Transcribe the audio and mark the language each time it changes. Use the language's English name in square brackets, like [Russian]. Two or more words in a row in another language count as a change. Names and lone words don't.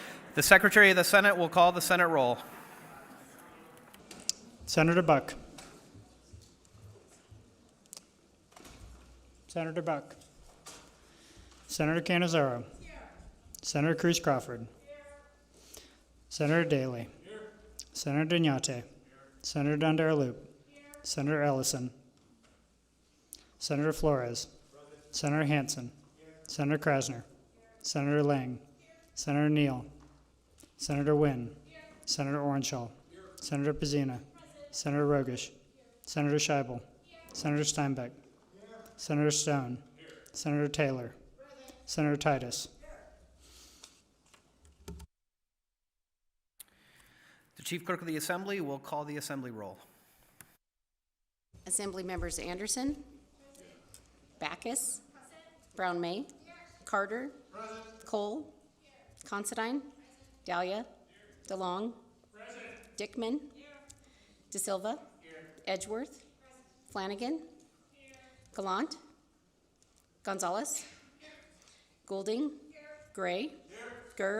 [English] The Secretary of the Senate will call the Senate roll. Senator Buck. Senator Buck. Senator Cannizzaro. Senator Cruz Crawford. Senator Daley. Senator Dignate. Senator Dunbar-Loop. Senator Ellison. Senator Flores. Senator Hansen. Senator Krasner. Senator Lang. Senator Neal. Senator Wynn. Senator Orenshaw. Senator Pizzina. Senator Rogish. Senator Scheibel. Senator Steinbeck. Senator Stone. Senator Taylor. Senator Titus. The Chief Clerk of the Assembly will call the Assembly roll. Assembly members Anderson, Backus, Brown May, Carter, Cole, Considine, Dahlia, DeLong, Dickman, De Silva, Edgeworth, Flanagan, Gallant, Gonzalez, Goulding, Gray, Gurr,